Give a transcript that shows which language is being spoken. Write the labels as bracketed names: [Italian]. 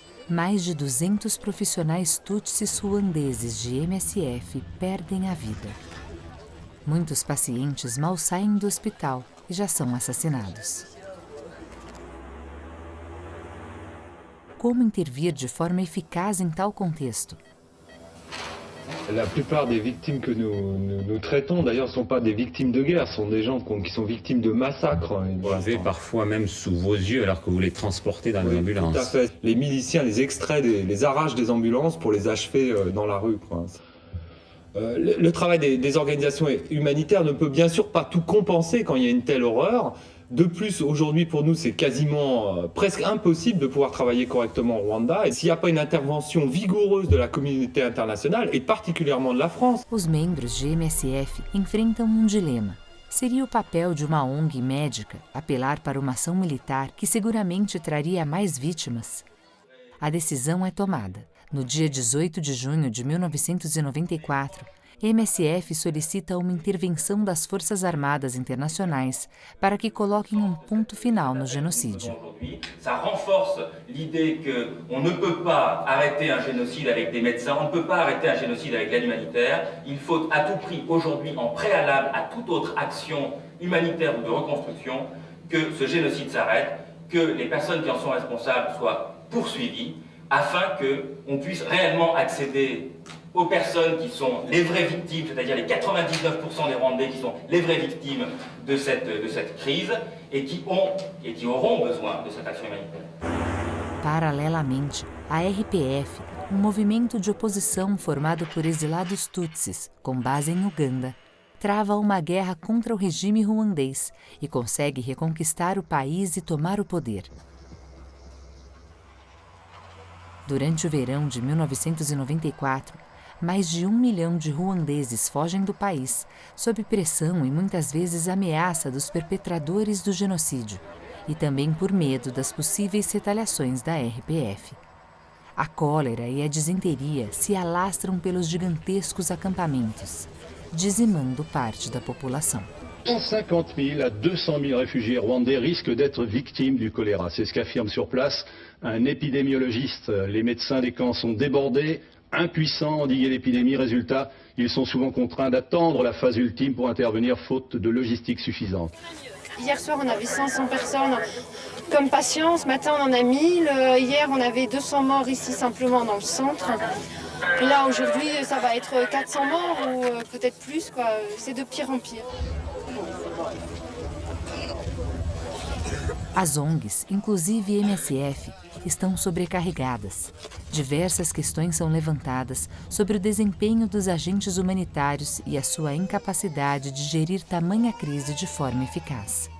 [Portuguese] Mais de 200 profissionais tutsis ruandeses de MSF perdem a vida. Muitos pacientes mal saem do hospital e já são assassinados. Como intervir de forma eficaz em tal contexto? [French] La plupart des victimes que nous traitons, d'ailleurs, ne sont pas des victimes de guerre, sont des gens qui sont victimes de massacres. Vous avez parfois même sous vos yeux alors que vous les transportez dans les ambulances. Tout à fait. Les miliciens les extraient, les arrachent des ambulances pour les achever dans la rue, quoi. Le travail des organisations humanitaires ne peut bien sûr pas tout compenser quand il y a une telle horreur. De plus, aujourd'hui, pour nous, c'est quasiment presque impossible de pouvoir travailler correctement au Rwanda. Et s'il n'y a pas une intervention vigoureuse de la communauté internationale, et particulièrement de la France. [Portuguese] Os membros de MSF enfrentam dilema. Seria o papel de uma ONG médica apelar para uma ação militar que seguramente traria mais vítimas? A decisão é tomada. No dia 18 de junho de 1994, MSF solicita uma intervenção das Forças Armadas Internacionais para que coloquem ponto final no genocídio. [French] Ça renforce l'idée qu'on ne peut pas arrêter un génocide avec des médecins, on ne peut pas arrêter un génocide avec l'aide humanitaire. Il faut à tout prix aujourd'hui, en préalable à toute autre action humanitaire ou de reconstruction, que ce génocide s'arrête, que les personnes qui en sont responsables soient poursuivies, afin qu'on puisse réellement accéder aux personnes qui sont les vraies victimes, c'est-à-dire les 99% des Rwandais qui sont les vraies victimes de cette crise et qui auront besoin de cette action humanitaire. [Portuguese] Paralelamente, a RPF, movimento de oposição formado por exilados tutsis, com base em Uganda, trava uma guerra contra o regime ruandês e consegue reconquistar o país e tomar o poder. Durante o verão de 1994, mais de 1 milhão de ruandeses fogem do país, sob pressão e muitas vezes ameaça dos perpetradores do genocídio, e também por medo das possíveis retaliações da RPF. A cólera e a disenteria se alastram pelos gigantescos acampamentos, dizimando parte da população. [French] 150 000 à 200 000 réfugiés rwandais risquent d'être victimes du choléra. C'est ce qu'affirme sur place un épidémiologiste. Les médecins des camps sont débordés, impuissants à endiguer l'épidémie. Résultat, ils sont souvent contraints d'attendre la phase ultime pour intervenir faute de logistique suffisante. Hier soir, on avait 500 personnes comme patients. Ce matin, on en a 1000. Hier, on avait 200 morts ici simplement dans le centre. Et là, aujourd'hui, ça va être 400 morts ou peut-être plus, quoi. C'est de pire en pire. [Portuguese] As ONGs, inclusive MSF, estão sobrecarregadas. Diversas questões são levantadas sobre o desempenho dos agentes humanitários e a sua incapacidade de gerir tamanha crise de forma eficaz.